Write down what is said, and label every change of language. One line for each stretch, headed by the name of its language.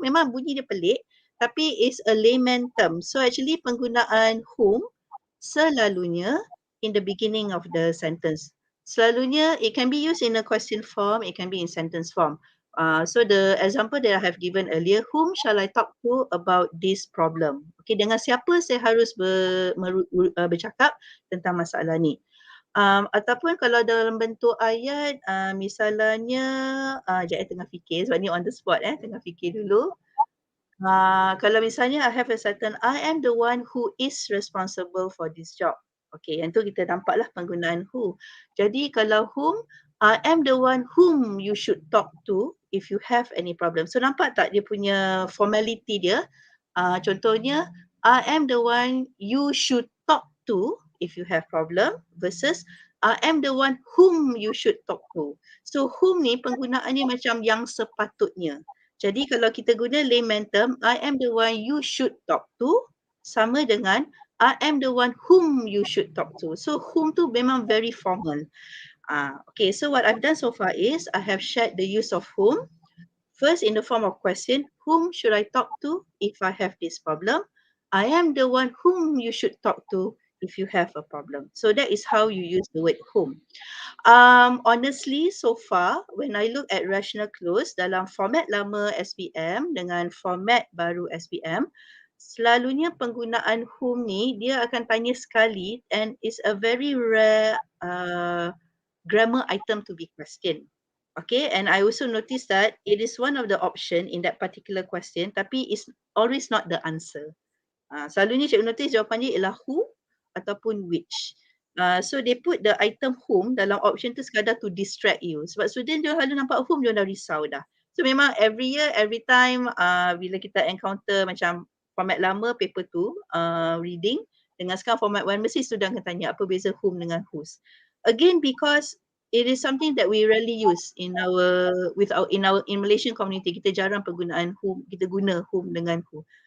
Malay: Memang bunyi dia pelik, tapi
English: it's a layman term. So actually penggunaan whom selalunya in the beginning of the sentence. Selalunya it can be used in a question form, it can be in sentence form. So the example that I have given earlier, whom shall I talk to about this problem?
Malay: Okay, dengan siapa saya harus bercakap tentang masalah ni? Ataupun kalau dalam bentuk ayat, misalnya, sekejap tengah fikir sebab ni on the spot tengah fikir dulu. Kalau misalnya
English: I have a certain, I am the one who is responsible for this job. Okay,
Malay: yang tu kita nampaklah penggunaan who. Jadi kalau
English: whom, I am the one whom you should talk to if you have any problem. So
Malay: nampak tak dia punya formality dia?
English: Contohnya, I am the one you should talk to if you have problem versus I am the one whom you should talk to.
Malay: So whom ni penggunaannya macam yang sepatutnya. Jadi kalau kita guna
English: layman term, I am the one you should talk to
Malay: sama dengan
English: I am the one whom you should talk to. So whom
Malay: tu memang
English: very formal. Okay, so what I've done so far is I have shared the use of whom. First in the form of question, whom should I talk to if I have this problem? I am the one whom you should talk to if you have a problem. So that is how you use the word whom. Honestly, so far, when I look at rational clause
Malay: dalam format lama SPM dengan format baru SPM, selalunya penggunaan whom ni dia akan tanya sekali
English: and it's a very rare grammar item to be questioned. Okay, and I also noticed that it is one of the option in that particular question, tapi it's always not the answer.
Malay: Selalunya cikgu notice jawapannya ialah who ataupun which.
English: So they put the item whom
Malay: dalam option tu sekadar
English: to distract you.
Malay: Sebab student dia selalu nampak whom dia dah risau dah. So memang
English: every year, every time
Malay: bila kita encounter macam format lama paper 2 reading dengan sekarang format 1 mesti student akan tanya apa beza whom dengan whose.
English: Again because it is something that we rarely use in Malaysian community.
Malay: Kita jarang penggunaan whom, kita guna whom dengan who.